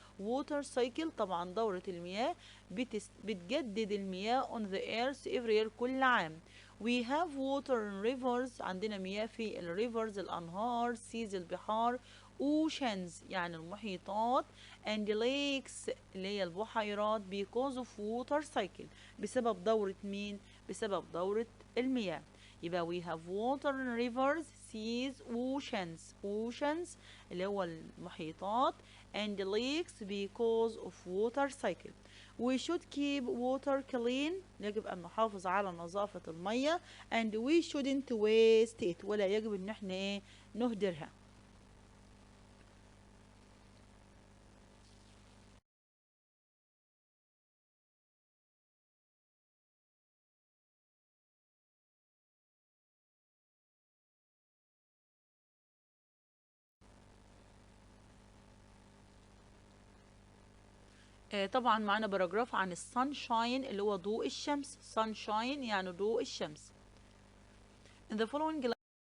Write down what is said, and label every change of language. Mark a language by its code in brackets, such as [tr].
[en] water cycle [ar] طبعا دورة المياه بتجدد المياه [en] on the earth every year [ar] كل عام. [en] we have water in rivers. [ar] عندنا مياه في الريفرز الأنهار [en] seas [ar] البحار [en] oceans [ar] يعني المحيطات [en] and lakes [ar] اللي هي البحيرات [en] because of water cycle [ar] بسبب دورة مين؟ بسبب دورة المياه. يبقى [en] we have water in rivers seas oceans [ar] اللي هو المحيطات [en] and leaks because of water cycle. We should keep water clean. [ar] يجب أن نحافظ على نظافة المية. [en] and we shouldn't waste it. [ar] ولا يجب إن احنا ايه نهدرها. طبعا معانا باراجراف عن السانشاين اللي هو ضوء الشمس. سانشاين يعني ضوء الشمس. [en] In the following